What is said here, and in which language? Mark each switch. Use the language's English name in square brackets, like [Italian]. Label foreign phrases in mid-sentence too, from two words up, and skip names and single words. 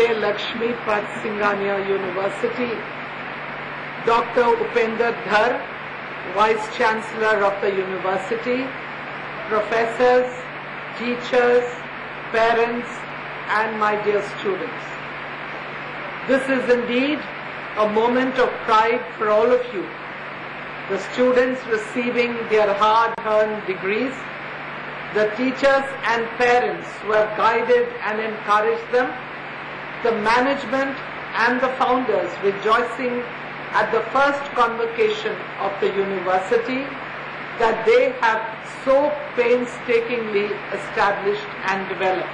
[English] Lakshmipat Singhania University, Dr. Upender Dhar, Vice Chancellor of the University, professors, teachers, parents, and my dear students. This is indeed a moment of pride for all of you, the students receiving their hard-earned degrees, the teachers and parents who have guided and encouraged them, the management and the founders rejoicing at the first convocation of the university that they have so painstakingly established and developed.